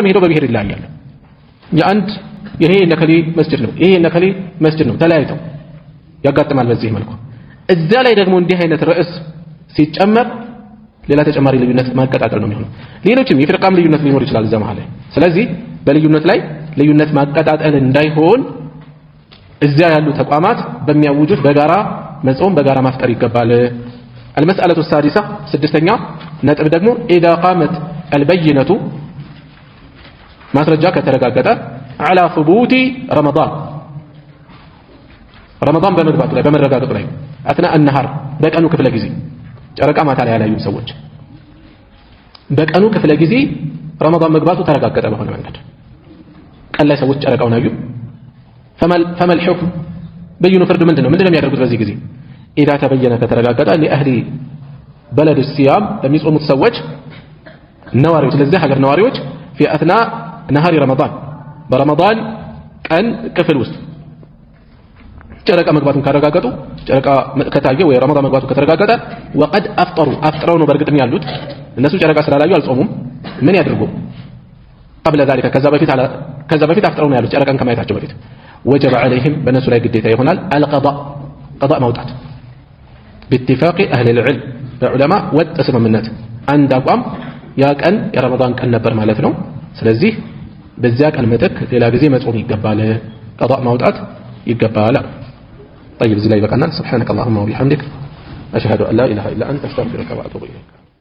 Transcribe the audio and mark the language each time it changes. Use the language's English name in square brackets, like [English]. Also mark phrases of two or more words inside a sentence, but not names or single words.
[Amharic] ሄደው በብሔር ይለያያሉ የአንድ ይሄ ለከሌ መስጂድ ነው ይሄ ለከሌ መስጂድ ነው ተለያይተው ያጋጥማል በዚህ መልኩ እዛ ላይ ደግሞ እንዲህ አይነት ርዕስ ሲጨመር ሌላ ተጨማሪ ልዩነት ማቀጣጠል ነው የሚሆነው ሌሎችም የፍርቃም ልዩነት ሊኖር ይችላል እዛ መሃል ላይ ስለዚህ በልዩነት ላይ ልዩነት ማቀጣጠል እንዳይሆን እዛ ያሉ ተቋማት በሚያውጁት በጋራ መጾም በጋራ ማፍጠር ይገባል [Arabic] المسألة السادسة [Amharic] سدستኛ ነጥብ ደግሞ [Arabic] إذا قامت البينة [Amharic] ማስረጃ ከተረጋገጠ [Arabic] على ثبوت رمضان [Amharic] በመግባቱ ላይ በመረጋገጡ ላይ [Arabic] أثناء النهار [Amharic] በቀኑ ክፍለ ጊዜ ጨረቃ ማታ ላይ ያላዩ ሰዎች በቀኑ ክፍለ ጊዜ ረመዳን መግባቱ ተረጋገጠ በሆነ መንገድ ቀን ላይ ሰዎች ጨረቃውን አዩ [Arabic] فما الحكم [Amharic] በይኑ ፍርድ ምንድነው የሚያደርጉት በዚህ ጊዜ [Arabic] إذا تبين [Amharic] ከተረጋገጠ [Arabic] لأهل بلد الصيام [Amharic] ለሚጾሙት ሰዎች ነዋሪዎች ለዚህ ሀገር ነዋሪዎች [Arabic] في أثناء نهار رمضان برمضان [Amharic] ቀን ክፍል ውስጥ ጨረቃ መግባቱን ካረጋገጡ ጨረቃ ከታየ ወይ ረመዳን መግባቱ ከተረጋገጠ وقد አፍጥረው ነው በርግጥም ያሉት እነሱ ጨረቃ ስላላዩ አልጾሙም ምን ያድርጉ [Arabic] قبل ذلك [Amharic] ከዛ በፊት ከዛ በፊት አፍጥረው ነው ያሉት ጨረቃን ከማየታቸው በፊት [Arabic] وجب عليهم [Amharic] በነሱ ላይ ግዴታ ይሆናል [Arabic] القضاء قضاء [Amharic] ማውጣት [Arabic] باتفاق اهل العلم [Amharic] በዑለማ ወጥ ስምምነት አንድ አቋም ያ ቀን የረመዳን ቀን ነበር ማለት ነው ስለዚህ በዚያ ቀን ምትክ ሌላ ጊዜ መጾም ይገባል قضاء ማውጣት ይገባል طيب እዚህ ላይ በቃናል [Arabic] سبحانك اللهم وبحمدك أشهد أن لا إله إلا أنت أستغفرك وأتوب إليك